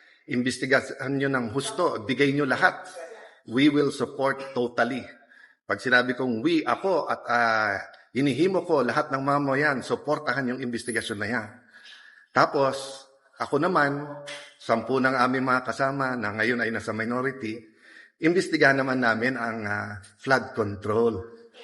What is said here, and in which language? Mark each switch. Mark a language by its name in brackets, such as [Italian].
[Filipino] Imbestigahan nyo ng husto, bigay nyo lahat. [English] We will support totally. [Filipino] Pag sinabi kong we, ako, at inihimo ko lahat ng mamayan, supportahan yung investigasyon na yan. Tapos, ako naman, 10 ng aming mga kasama na ngayon ay nasa minority, imbestigahan naman namin ang flood control.